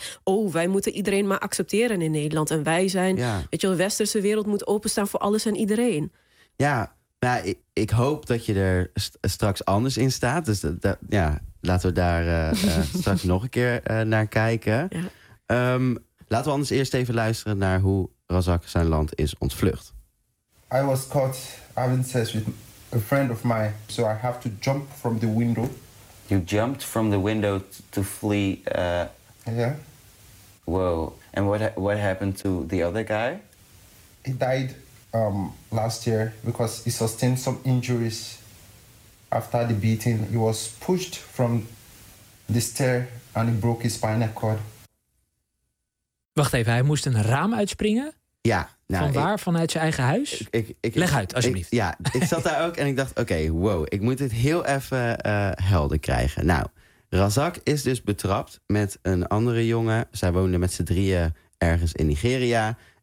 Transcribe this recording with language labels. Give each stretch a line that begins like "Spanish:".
Dutch: Want wij moeten iedereen maar accepteren in Nederland. En wij zijn, weet je, de westerse wereld moet openstaan voor alles en iedereen. Ja, maar ik hoop dat je er straks anders in staat. Dus laten we daar straks nog een keer naar kijken. Ja. Laten we anders eerst even luisteren naar hoe Razak zijn land is ontvlucht.
English: I was caught having sex with a friend of mine, so I have to jump from the window. You jumped from the window to flee? Yeah. Wow. And what happened to the other guy? He died last year because he sustained some injuries. After the beating, he was pushed from the stair and he broke his spinal cord.
Dutch: Wacht even, hij moest een raam uitspringen? Ja. Van waar? Vanuit zijn eigen huis? Leg uit, alsjeblieft. Ik zat daar ook en ik dacht, oké, wow, ik moet dit heel even helder krijgen. Nou, Razak is dus betrapt met een andere jongen. Zij woonden met z'n drieën ergens in Nigeria.